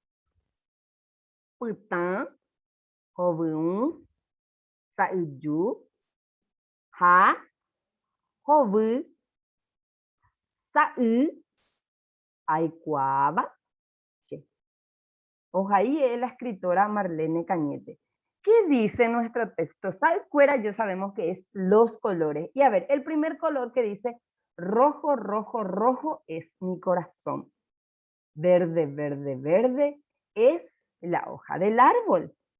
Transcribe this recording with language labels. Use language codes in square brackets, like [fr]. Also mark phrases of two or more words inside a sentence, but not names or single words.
[es] Pután, joveún, sauyú, ja, jovu, saú, aikuaba. Ojaí es la escritora Marlene Cañete. ¿Qué dice nuestro texto? Saicuera ya sabemos que es los colores. Y a ver, el primer color que dice rojo, rojo, rojo es mi corazón. Verde, verde, verde es la hoja del árbol.